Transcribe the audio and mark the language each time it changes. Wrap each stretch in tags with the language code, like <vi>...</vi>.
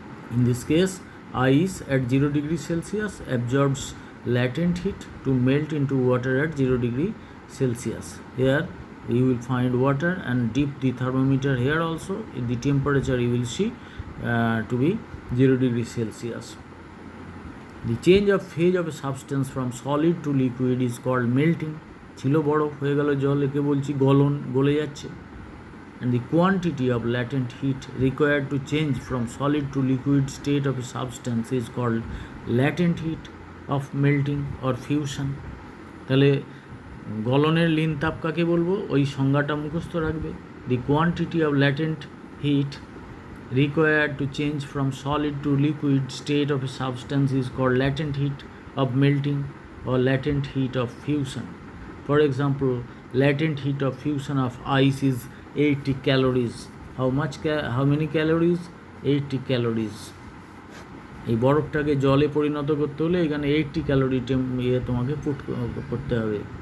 <en>In this case, ice at 0 degree Celsius absorbs latent heat to melt into water at 0 degree Celsius. Here you will find water, and dip the thermometer here also. The temperature you will see to be 0 degree Celsius. The change of phase of a substance from solid to liquid is called melting.</en> <bn>ছিল বরফ হয়ে গেল জল, একে বলছি গলন, গলে যাচ্ছে।</bn> <en>And the quantity of latent heat required to change from solid to liquid state of a substance is called latent heat of melting or fusion.</en> <bn>তাহলে গলনের লিন তাপ কাকে বলবো? ওই সংজ্ঞাটা মুখস্থ রাখবে।</bn> <en>The quantity of latent heat required to change from solid to liquid state of a substance is called latent heat of melting or latent heat of fusion. For example, latent heat of fusion of ice is 80 calories. How many calories? 80 calories.</en> <bn>এই বরফটাকে জলে পরিণত করতে হলে এখানে 80 calorie তোমাকে put করতে হবে।</bn>